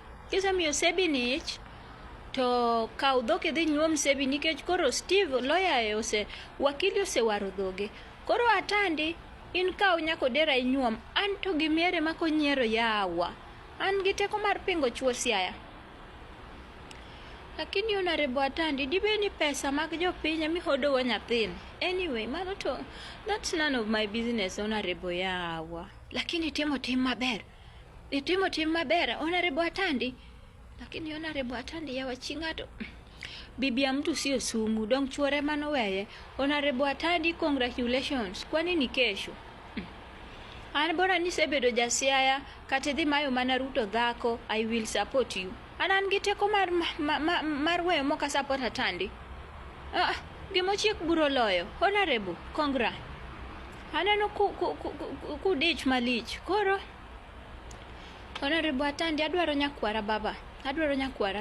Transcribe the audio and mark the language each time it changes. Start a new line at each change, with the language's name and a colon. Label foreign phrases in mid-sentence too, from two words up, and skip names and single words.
Luo (Kenya and Tanzania): Kisa miyo Seabbie ni ich, to kaw dhok idhi nyuom Seabbie nikech koro Steve lawyer ose wakili ose waro dhoge. Koro Atandi in kaw nyakodera inyuom, an to gimiere makonyiero yawa. An gi teko mar pingo chuo Siaya. Lakini honorable Atandi dibe ni pesa mag jopiny mihodo wa nyathini.
English: Anyway, mano to that's none of my business honorable yawa.
Luo (Kenya and Tanzania): Lakini timo tim maber. Itimo tim maber honorable Atandi. Lakini honorable Atandi yawa chingato.
Swahili: Bibi ya mtu sio sumu,
Luo (Kenya and Tanzania): dong chuore mano weye. Honorable Atandi,
Swahili: congratulations. Kwani ni kesho? An bora ni sebedo jasiaya, katedhi mayo mana Ruto dhako,
English: I will support you.
Luo (Kenya and Tanzania): An gi teko mar weyo moka support Atandi. Gimochiek buro loyo.
English: Honorable, congrats.
Luo (Kenya and Tanzania): Aneno ku dich malich. Koro honorable Atandi adwaro nyakwara baba. Adwaro nyakwara.